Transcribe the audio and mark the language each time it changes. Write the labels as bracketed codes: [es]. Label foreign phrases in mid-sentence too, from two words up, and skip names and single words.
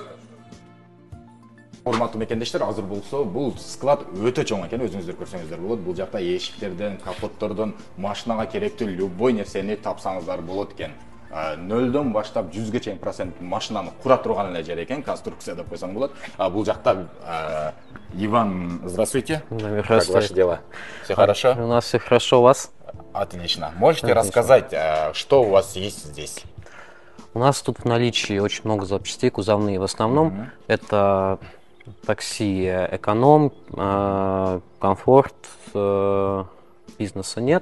[ky] Урматтуу мекендештер, азыр болсо бул склад өтө чоң экен, өзүңүздөр көрсөңүздөр болот. Бул жакта эшиктерден, капоттордон машинага керектүү любой нерсени тапсаңыздар болот экен. 0дон баштап 100ге чейин процент машинаны кура турган эле жер экен, конструкция деп койсоң болот. Бул жакта Иван, здравствуйте. [ru] Здравствуйте. Как ваши дела? Все хорошо? У нас все хорошо, у вас? Отлично. Можете рассказать, что у вас есть здесь? У нас тут в наличии очень много запчастей, кузовные в основном. Это такси эконом, комфорт, бизнеса нет.